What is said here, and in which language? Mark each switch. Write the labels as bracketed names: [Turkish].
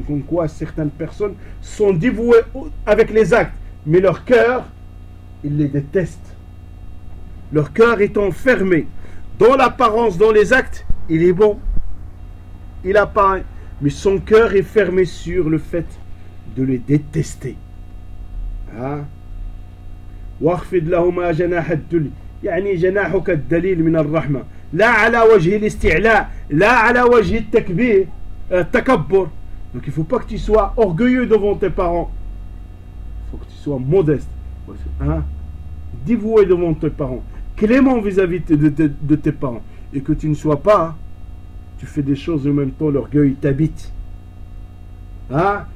[French] Comme quoi certaines personnes sont dévouées avec les actes, mais leur cœur, ils les détestent. Leur cœur étant fermé, dans l'apparence, dans les actes, il est bon, il apparaît, mais son cœur est fermé sur le fait de les détester. Hein? [Arabic] واخفض لهما جناح الدل يعني جناحك الدليل من الرحمة لا على وجه الاستعلاء لا على وجه التكبير التكبر [French] Donc il faut pas que tu sois orgueilleux devant tes parents. Il faut que tu sois modeste, hein? Dévoué devant tes parents, clément vis-à-vis de tes parents, et que tu ne sois pas, tu fais des choses en même temps l'orgueil t'habite, hein?